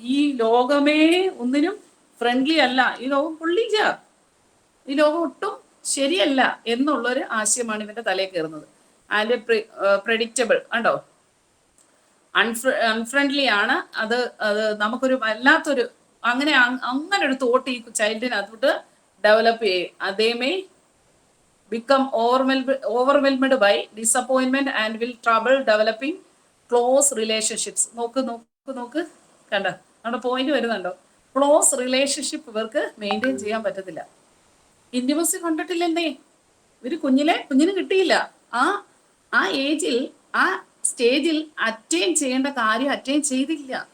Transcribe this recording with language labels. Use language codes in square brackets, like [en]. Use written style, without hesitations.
[ml] ഈ ലോകമേ ഒന്നിനും ഫ്രണ്ട്ലി അല്ല, ഈ ലോകം പൊള്ളിക്ക, ഈ ലോകം ഒട്ടും ശരിയല്ല എന്നുള്ളൊരു ആശയമാണ് ഇവന്റെ തലയിൽ കയറുന്നത്. ആൻഡ് പ്രെഡിക്റ്റബിൾ, കണ്ടോ? അൺഫ്രണ്ട്ലി ആണ് അത്. നമുക്കൊരു വല്ലാത്തൊരു അങ്ങനെ ഒരു തോട്ട് ഈ ചൈൽഡിന് അതുകൊണ്ട് ഡെവലപ്പ് ചെയ്യും. [en] അതേമേ become overwhelmed by disappointment and will trouble developing close relationships. [ml] നോക്ക് കണ്ടോ? നമ്മുടെ പോയിന്റ് വരുന്നുണ്ടോ? ക്ലോസ് റിലേഷൻഷിപ്പ് ഇവർക്ക് മെയിൻറ്റെയിൻ ചെയ്യാൻ പറ്റത്തില്ല. ഇന്റിമസി കണ്ടിട്ടില്ലെന്നേ, ഇവര് കുഞ്ഞിന് കിട്ടിയില്ല. ആ ഏജിൽ, ആ സ്റ്റേജിൽ അറ്റൈൻ ചെയ്യേണ്ട കാര്യം അറ്റൈൻ ചെയ്തില്ല.